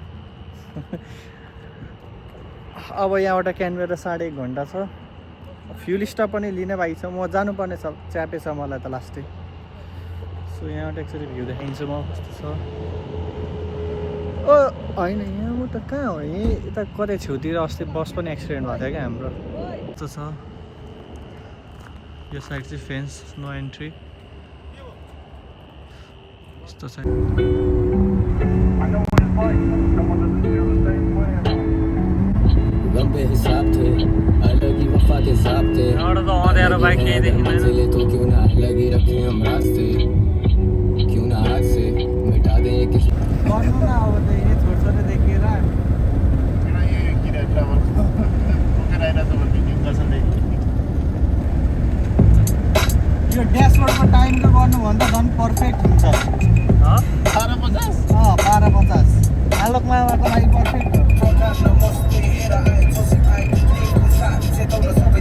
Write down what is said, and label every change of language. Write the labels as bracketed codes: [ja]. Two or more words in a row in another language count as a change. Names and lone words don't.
[ne] अब यहाँबाट क्यानबेरा 1.5 घन्टा छ [en] fuel stop [ne] पनि लिने बाइक छ म जानुपर्ने छ च्यापे छ मलाई त लास्टै सो यहाँबाट एकचोटि भ्यू देखाइदिन्छु म कस्तो छ ओ होइन यहाँ म त कहाँ हो यहीँ यता कतै छेउतिर अस्ति बस पनि एक्सिडेन्ट भएको थियो क्या हाम्रो यस्तो छ यो साइड चाहिँ फेन्स [en] no entry [ne] यस्तो छ [hi] लंबे हिसाब थे अलग ही वफा के हिसाब थे और तो और यार बाइक नहीं देखी मंजिलें तो क्यों ना अलग ही रखें हम रास्ते क्यों ना आज से मिटा दें ये किस [ne] गर्नु न अब त यही छोडछोडे देखेर यो ड्यासबोर्डको टाइमको गर्नुभन्दा झन् पर्फेक्ट हुन्छ 12:50 आलोकमाको लागि पर्फेक्ट हो